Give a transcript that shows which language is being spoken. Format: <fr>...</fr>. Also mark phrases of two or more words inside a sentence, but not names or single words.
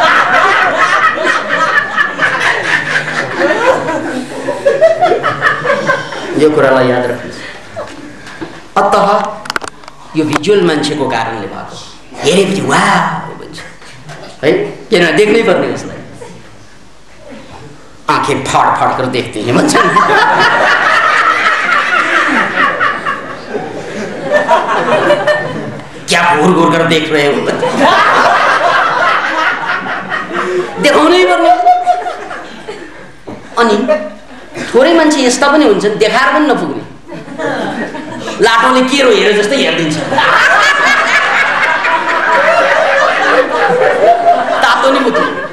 <ne>यो कुरालाई याद राख्नुहोस्। अतः यो भिजुअल मान्छेको कारणले भएको, हेरेपछि वाउ भन्छ है, किनभने देख्नै पर्ने उसलाई।</ne> <hi>आँखें फाड़ फाड़ कर देखते हैं भन्छ। क्या घूर घूर कर देख रहे हो,</hi> <ne>देखाउनै पर्ने। अनि थोरै मान्छे यस्ता पनि हुन्छन् देखाएर पनि नपुग्ने, लाटोले केरो हेरे जस्तै हेरिदिन्छ, तातो नि बुझ्नु।</ne>